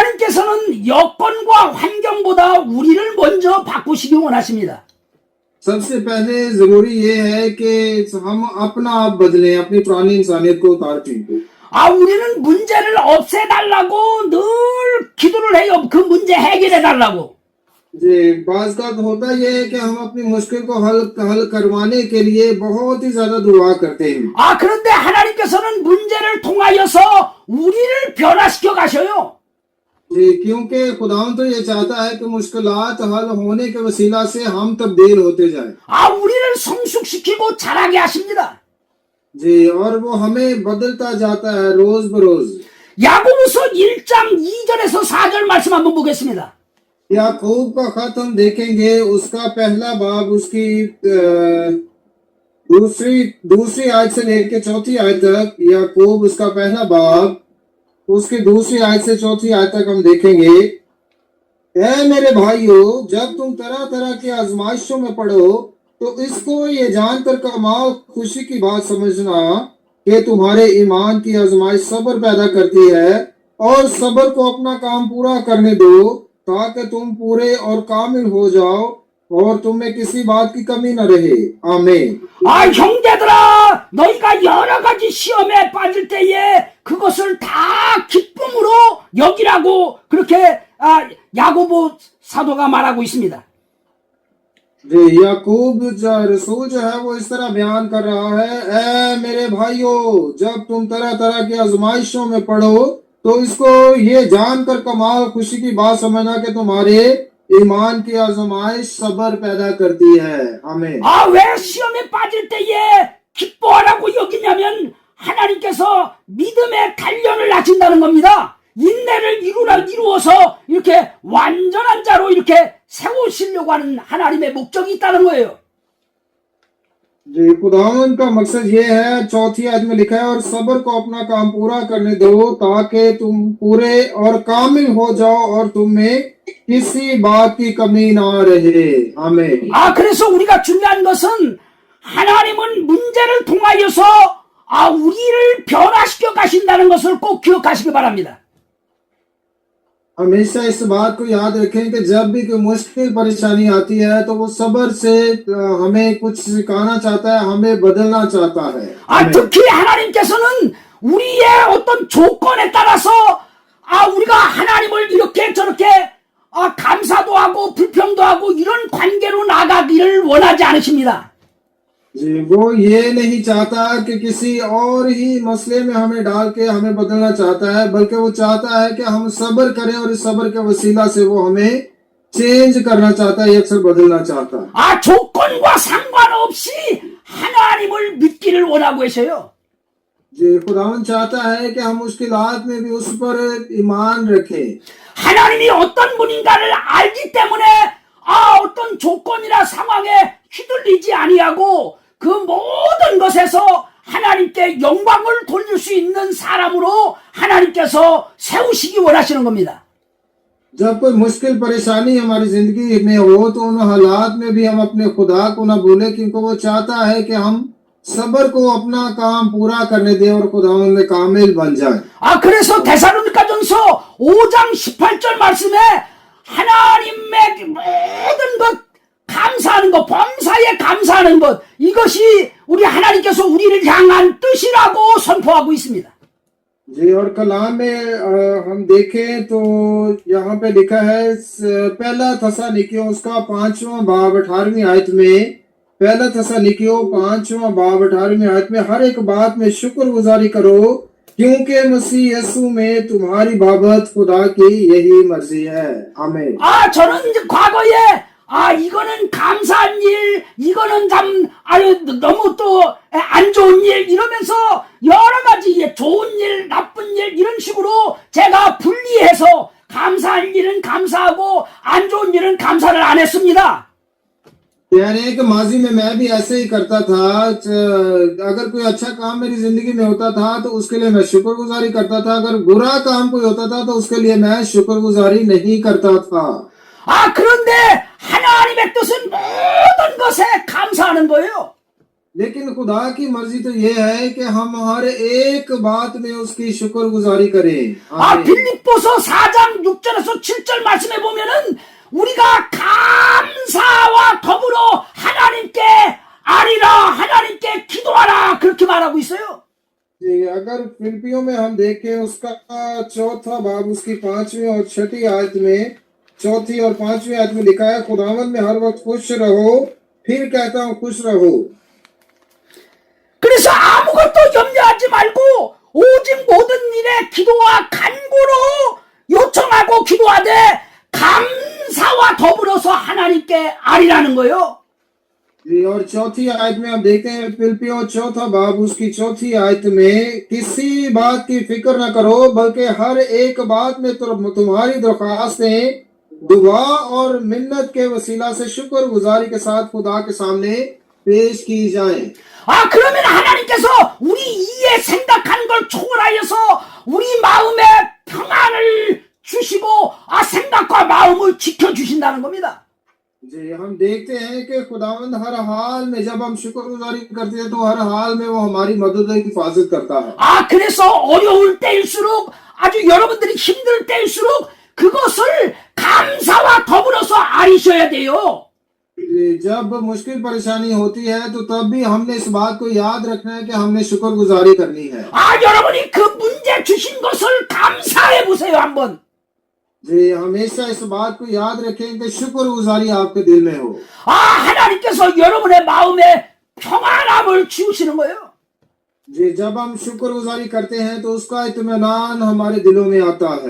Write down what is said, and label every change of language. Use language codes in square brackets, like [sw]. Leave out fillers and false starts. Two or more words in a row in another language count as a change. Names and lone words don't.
[ko] 하나님께서는 여건과 환경보다 우리를 먼저 바꾸시기 원하십니다. [ur] سب سے پہلے ضروری یہ ہے کہ ہم اپنا آپ بدلیں، اپنی پرانی انسانیت کو اتار پھینکیں. [ko] 우리는 문제를 없애달라고 늘 기도를 해요. 그 문제 해결해달라고. [ur] جی، بعض کا تو ہوتا یہ ہے کہ ہم اپنی مشکل کو حل کروانے کے لیے بہت ہی زیادہ دعا کرتے ہیں. [ko] 그런데 하나님께서는 문제를 통하여서 우리를 변화시켜 가셔요. [ur] جی، کیونکہ خداوند تو یہ چاہتا ہے کہ مشکلات حل ہونے کے وسیلہ سے ہم تبدیل ہوتے جائیں. [ko] 우리를 성숙시키고 자라게 하십니다. [ur] جی، اور وہ ہمیں بدلتا جاتا ہے روز بروز. [ko] 야고보서 1장 2절에서 4절 말씀 한번 보겠습니다. [ur] یعقوب کا خط ہم دیکھیں گے، اس کا پہلا باب اس کی دوسری آیت سے لے کر چوتھی آیت تک. یعقوب اس کا پہلا باب اس کی دوسری آیت سے چوتھی آیت تک ہم دیکھیں گے. اے میرے بھائیو، جب تم طرح طرح کی آزمائشوں میں پڑو تو اس کو یہ جان کر کمال خوشی کی بات سمجھنا کہ تمہارے ایمان کی آزمائش صبر پیدا کرتی ہے، اور صبر کو اپنا کام پورا کرنے دو تاکہ تم پورے اور کامل ہو جاؤ اور تم میں کسی بات کی کمی نہ رہے. आमीन। [ko] 형제들아, 너희가 여러 가지 시험에 빠질 때에 그것을 다 기쁨으로 여기라고 그렇게 야고보 사도가 말하고 있습니다. [ur] جی، یعقوب رسول جو ہے وہ اس طرح بیان کر رہا ہے، اے میرے بھائیو، جب تم طرح طرح کی آزمائشوں میں پڑو تو اس کو یہ جان کر کمال خوشی کی بات سمجھنا کہ تمہارے ایمان کی آزمائش صبر پیدا کرتی ہے. हमें [ko] 왜 시험에 빠질 때에 기뻐하라고 여기냐면 하나님께서 믿음의 단련을 낮춘다는 겁니다. 인내를 이루어서 이렇게 완전한 자로 이렇게 세우시려고 하는 하나님의 목적이 있다는 거예요. [ur] جی، خداوند کا مقصد یہ ہے، چوتھی آیت میں لکھا ہے، اور صبر کو اپنا کام پورا کرنے دو تاکہ تم پورے اور کامل ہو جاؤ اور تم میں کسی بات کی کمی نہ رہے. आमीन। [ko] 그래서 우리가 중요한 것은 하나님은 문제를 통하여서 우리를 변화시켜 가신다는 것을 꼭 기억하시기 바랍니다. [ur] ہمیشہ اس بات کو یاد رکھیں کہ جب بھی کوئی مشکل پریشانی آتی ہے تو وہ صبر سے ہمیں کچھ سکھانا چاہتا ہے، ہمیں بدلنا چاہتا ہے. [ko] 특히 하나님께서는 우리의 어떤 조건에 따라서 우리가 하나님을 이렇게 저렇게 감사도 하고 불평도 하고 이런 관계로 나가기를 원하지 않으십니다. [ur] جی، وہ یہ نہیں چاہتا کہ کسی اور ہی مسئلے میں ہمیں ڈال کے ہمیں بدلنا چاہتا ہے، بلکہ وہ چاہتا ہے کہ ہم صبر کریں اور اس صبر کے وسیلہ سے وہ ہمیں چینج کرنا چاہتا ہے، اکثر بدلنا چاہتا ہے. [ko] 조건과 상관없이 하나님을 믿기를 원하고 계셔요. [ur] جی، خداوند چاہتا ہے کہ ہم مشکلات میں بھی اس پر ایمان رکھیں. [ko] 하나님이 어떤 분인가를 알기 때문에 어떤 조건이나 상황에 휘둘리지 아니하고 그 모든 것에서 하나님께 영광을 돌릴 수 있는 사람으로 하나님께서 세우시기 원하시는 겁니다. [ur] جب کوئی مشکل پریشانی ہماری زندگی میں ہو تو ان حالات میں بھی ہم اپنے خدا کو نہ بھولیں، کیونکہ وہ چاہتا ہے کہ ہم صبر کو اپنا کام پورا کرنے دیں اور خدا میں کامل بن جائے. [ko] 그래서 데살로니가전서 5장 18절 말씀에 하나님의 모든 것 감사하는 것, 범사에 감사하는 것, 이것이 우리 하나님께서 우리를 향한 뜻이라고 선포하고 있습니다. [ur] جی، اور کلام میں ہم دیکھیں تو یہاں پہ لکھا ہے، پہلا تھسلنیکیوں اس کا 5واں باب 18ویں آیت میں، پہلا تھسلنیکیوں 5واں باب 18ویں آیت میں، ہر ایک بات میں شکرگزاری کرو کیونکہ مسیح یسوع میں تمہاری بابت خدا کی یہی مرضی ہے. आमीन। [ko] 저는 이제 과거에 이거는 감사한 일, 이거는 참 너무 또 안 좋은 일 이러면서 여러 가지 좋은 일, 나쁜 일 이런 식으로 제가 분리해서 감사한 일은 감사하고 안 좋은 일은 감사를 안 했습니다. [ur] کہہ رہے ہیں کہ ماضی میں میں بھی ایسے ہی کرتا تھا. اگر کوئی اچھا کام میری زندگی میں ہوتا تھا تو اس کے لیے میں شکرگزاری کرتا تھا، اگر برا کام کوئی ہوتا تھا تو اس کے لیے میں شکرگزاری نہیں کرتا تھا. [ko] 그런데 하나님의 뜻은 모든 것에 감사하는 거예요. [ur] لیکن خدا کی مرضی تو یہ ہے کہ ہم ہر ایک بات میں اس کی شکرگزاری کریں. [ko] 아, [ur] आमीन। [ko] 빌립보서 4장 6절에서 7절 말씀에 보면은 우리가 감사와 더불어 하나님께 아리라, 하나님께 기도하라 그렇게 말하고 있어요. [ur] جی، اگر فلپیوں میں ہم دیکھیں اس کا چوتھا باب اس کی 5ویں اور 6ٹھی آیت میں، چوتھی اور 5ویں آیت میں لکھا ہے، خداوند میں ہر وقت خوش رہو، پھر کہتا ہوں خوش رہو. [ko] 그래서 아무것도 염려하지 말고 오직 모든 일에 기도와 간구로 요청하고 기도하되 감사와 더불어서 하나님께 아리라는 거예요. [ur] جی، اور چوتھی آیت میں ہم دیکھتے ہیں فلپیوں چوتھا باب اس کی چوتھی آیت میں، کسی بات کی فکر نہ کرو بلکہ ہر ایک بات میں تمہاری درخواستیں دعا اور منت کے وسیلہ سے شکرگزاری کے ساتھ خدا کے سامنے پیش کی جائیں. [ko] 아, 그러면 하나님께서 우리 이에 생각하는 걸 초월하여서 우리 마음에 평안을 주시고 생각과 마음을 지켜주신다는 겁니다. [ur] جی، ہم دیکھتے ہیں کہ خداوند ہر حال میں جب ہم شکرگزاری کرتے ہیں تو ہر حال میں وہ ہماری مدد اور حفاظت کرتا ہے. [ko] 그래서 어려울 때일수록 아주 여러분들이 힘들 때일수록 그것을 감사와 더불어서 아리셔야 돼요. [ur] جب مشکل پریشانی ہوتی ہے تو تب بھی ہم نے اس بات کو یاد رکھنا ہے کہ ہم نے شکرگزاری کرنی ہے. [ko] 여러분이 그 문제 주신 것을 감사해 보세요 한번. [ur] جی، ہمیشہ اس بات کو یاد رکھیں کہ شکرگزاری آپ کے دل میں ہو. [ko] 하나님께서 여러분의 마음에 평안함을 주시는 거예요. [ur] جی، جب ہم شکرگزاری کرتے ہیں تو اس کا اطمینان ہمارے دلوں میں آتا ہے.